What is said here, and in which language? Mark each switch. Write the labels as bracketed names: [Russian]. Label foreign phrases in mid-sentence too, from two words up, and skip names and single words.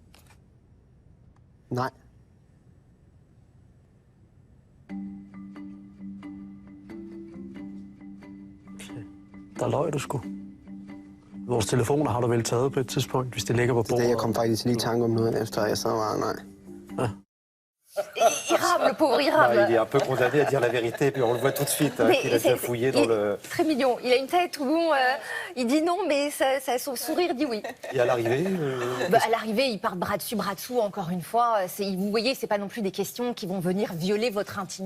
[Danish] Nej. Der løg du sgu. Vores telefoner har du vel taget på et tidspunkt, hvis det ligger på bordet? Jeg kom faktisk lige i tanke om noget efter, jeg så var nej. [French] Irrable le pauvre Bah, Irab. il est un peu condamné à dire la vérité, puis on le voit tout de suite, hein, Mais qu'il a c'est- déjà fouillé dans il- le... Très mignon. Il a une tête où il dit non, mais son sourire dit oui. Et à l'arrivée, Bah, à l'arrivée, il part bras dessus, bras dessous, encore une fois. Vous voyez, c'est pas non plus des questions qui vont venir violer votre intimité.